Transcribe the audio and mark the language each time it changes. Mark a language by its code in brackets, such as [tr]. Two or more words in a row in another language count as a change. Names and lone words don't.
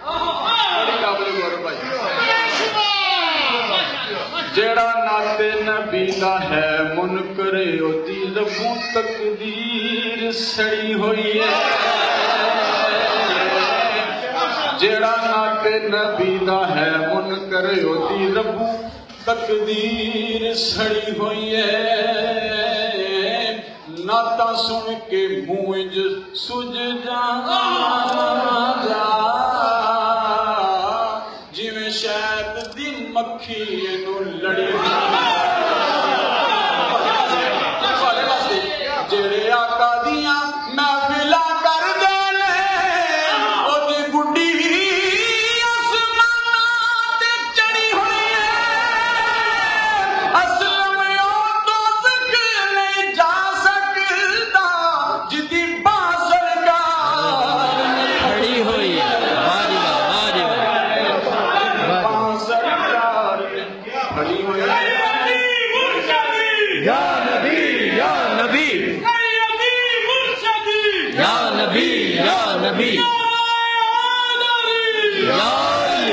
[pa] جڑا ناتے نبی دا ہے منکر اوتی ربوں تقدیر سڑی ہوئی ہے جڑا ناتے نبی دا ہے منکر اوتی ربوں تقدیر سڑی ہوئی ہے ناتا سن کے منہ سج جا جویں شہد دی مکھی نو لڑی جڑے آقا دیاں محفلاں کر دینے اودی گڈی آسماناں تے چڑھی ہوئی ہے اسلم او دوزخ نہیں جا سکدا جدی باں سرکار کھڑی ہوئی ہے [ar] یا نبی یا نبی یا نبی یا نبی یا علی